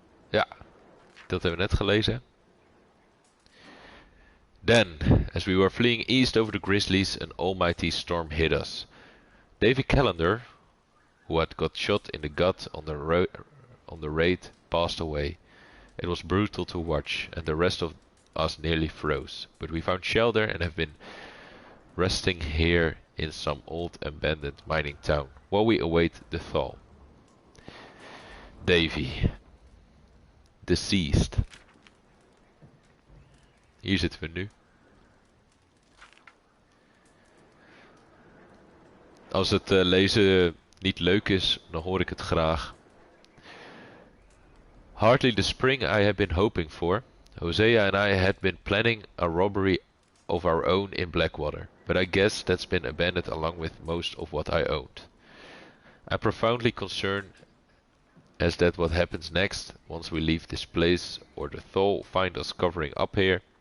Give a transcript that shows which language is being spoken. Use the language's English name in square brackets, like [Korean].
[Dutch] Ja, dat hebben we net gelezen. [English] Then, as we were fleeing east over the Grizzlies, an almighty storm hit us. Davy Callender, who had got shot in the gut on the raid, passed away. It was brutal to watch, and the rest of us nearly froze. But we found shelter and have been resting here in some old abandoned mining town, while we await the thaw. Davy. Deceased. [Dutch] Hier zitten we nu. Als het lezen niet leuk is, dan hoor ik het graag. [English] Hardly the spring I had been hoping for. Hosea and I had been planning a robbery of our own in Blackwater, but I guess that's been abandoned along with most of what I owned. I'm profoundly concerned as that what happens next, once we leave this place, or the thaw find us covering up here.